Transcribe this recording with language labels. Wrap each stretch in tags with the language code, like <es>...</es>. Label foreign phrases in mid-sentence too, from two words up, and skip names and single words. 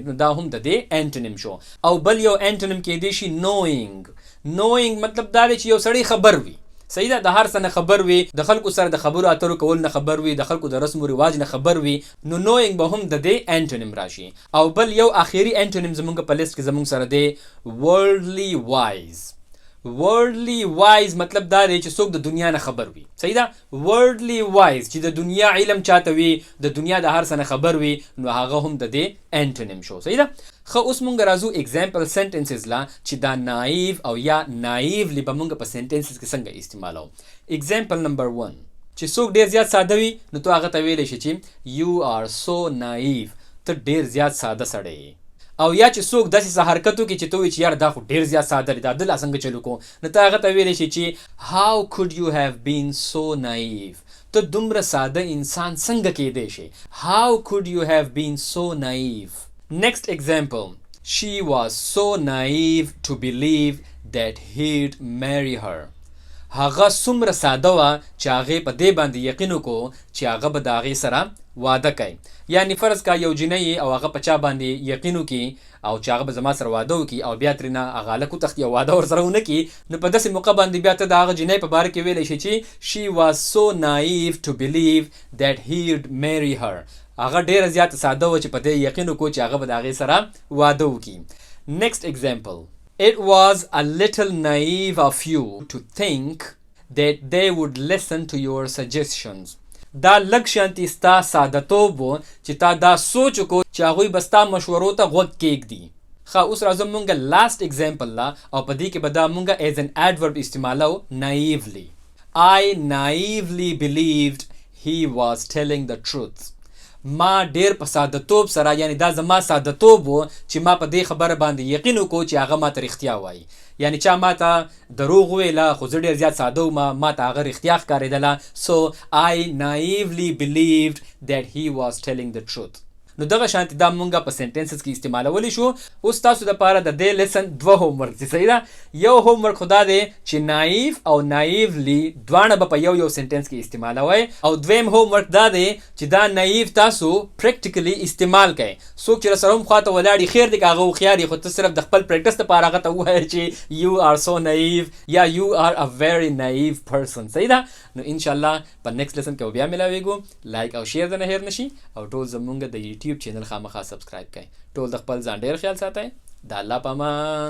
<ps>نو دا هم د دې انټونیم شو. او بل یو انټونیم کېدی شي knowing. knowing مطلب دا دی چې یو سړی خبر وي. صحیح ده، د هر څه نه خبر وي، د خلکو سره د خبرو اترو کول نه خبر وي، د خلکو د رسم و رواج نه خبر وي. نو knowing به هم د دې انټونیم راشي. او بل یو آخري انټونیم زمونږ په لیست کې زمونږ سره دی</ps> <en>worldly wise. worldly wise</en> <ps>مطلب دا دی چې څوک د دنیا نه خبر وي. صحیح ده،</ps> <en>worldly wise</en> <ps>چې د دنیا علم چاته وي، د دنیا د هر څه نه خبر وي، نو هغه هم د دې انټونیم شو. صحیح ده. ښه، اوس مونږ راځو</ps> <en>example sentences</en> <ps>لا چې دا نایو او یا نایولی به مونږ په سنټنسز کې څنګه استعمالو.</ps> <en>example number</en> <ps>1 چې څوک ډېر زیات ساده وي نو تو هغه ته ویلی شي چې</ps> <en>you are so naive.</en> <ps>ته ډیر زیات ساده سړی یې. او یا چې څوک داسې څه حرکت وکړي چې ته وایې چې یار دا خو ډیر زیات ساده دی، دا د لا څنګه چلو کوو، نو ته هغه ته ویلی شي چې</ps> <en>how could you have been so naive،</en> <ps>ته دومره ساده انسان څنګه کیدی شي.</ps> <en>how could you have been so naive. next example. she was so naive to believe that he'd marry her.</en> <ps>هغه څومره ساده وه چې هغې په دې باندې یقین وکړو چې هغه به د هغې سره واده کوي. یعنې فرض کا یو جینۍ او هغه په چا باندې یقین وکړي او چې هغه به زما سره واده وکړي او بیا ترېنه هغه هلک وتښتي او واده ورسره ونه کړي، نو په داسې موقع باندې بیا ته د هغه جینۍ په باره کې ویلی شي چې</ps> <en>she was so naive to believe that he'd marry her.</en> <ps>هغه ډېره زیاته ساده وه چې په دې یقین وکړو چې هغه به د هغې سره واده وکړي.</ps> <en>next example. it was a little naive of you to think that they would listen to your suggestions.</en> <ps>دا لږ شانتي ستا سادهتوب و چې تا دا سوچ وکړو چې هغوی به ستا مشورو ته غوږ کېږدي. ښه اوس راځو مونږه</ps> <en>last example</en> <ps>لا او په دې کې به دا مونږه</ps> <en>as an adverb</en> <ps>استعمالو naively.</ps> <en>I naively believed he was telling the truth.</en> <ps>ما ډیر په سادهتوب سره، یعنی دا زما سادهتوب و چې ما په دې خبره باندې یقین وکړو چې هغه ما ته رښتیا وایي. یعنی چا ما ته دروغ ویله خو زه ډېر زیات ساده وم، ما ته هغه رښتیا ښکارېدله.</ps> <en>so I naively believed that he was telling the truth.</en> <ps>نو دغه شانتي دا مونږه په سنټنسز کې استعمالولی شو. اوس تاسو دپاره د دې لیسن دوه هومورک دي، صحیح ده. یو هومورک خو دا دی چې نایف او نایفلی دواړه به په یو یو سنټنس کې استعمالوئ، او دویم هومورک دا دی چې دا نایف تاسو پریکټیکلی استعمال کړئ. څوک چې راسره هم خواته ولاړي خیر دی که هغه هوښیار یي، خو ته صرف د خپل پریکټس دپاره هغه ته ووایه چې</ps> <en>you are so naive</en> <ps>یا</ps> <en>you are a very naive person.</en> <ps>صحیح ده. نو انشاءالله په</ps> <en>next lesson</en> <ps>کې بیا ملاویږو. لایک او شیر د نه هیر نشي، او ټول زمونږ د یوټیوب چینل خامخا سبسکرایب کړئ. ټول د خپل ځان ډېر خیال ساتئ. د الله په امان.</ps>